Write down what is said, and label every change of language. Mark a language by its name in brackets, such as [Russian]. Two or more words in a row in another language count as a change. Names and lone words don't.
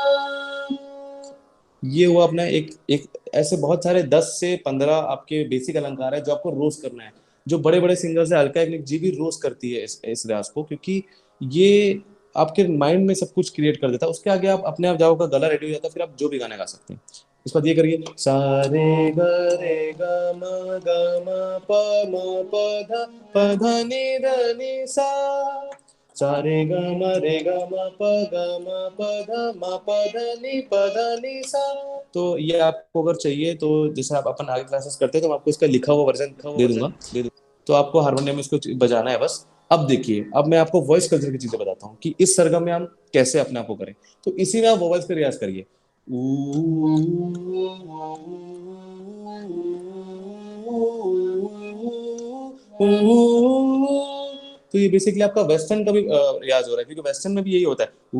[Hindi] ये हुआ अपना एक एक ऐसे बहुत सारे 10 से 15 आपके बेसिक अलंकार है जो आपको रोज करना है। जो बड़े बड़े सिंगर्स है, अलका याग्निक जी भी रोज करती है इस रियाज को, क्योंकि ये आपके माइंड में सब कुछ क्रिएट कर देता है। उसके आगे आप अपने आप जाओगे, गला रेडी हो जाता है, फिर आप जो भी गाने गा सकते हैं। इसके बाद ये करिए सा रे ग म प ध नि ध नि सा, सा रे ग म प ध नि सा। तो ये आपको अगर चाहिए तो जैसे आप अपन आगे क्लासेस करते हैं तो मैं आपको इसका लिखा हुआ वर्जन दे दूंगा। तो आपको हारमोनियम में इसको बजाना है बस। अब देखिए, अब मैं आपको [English] voice culture [Hindi] की चीजें बताता हूँ कि इस सरगम में हम कैसे अपने आप को करें। तो इसी में आप वॉइस का रियाज करिए। तो ये बेसिकली आपका वेस्टर्न का भी रियाज हो रहा है, क्योंकि वेस्टर्न में भी यही होता है।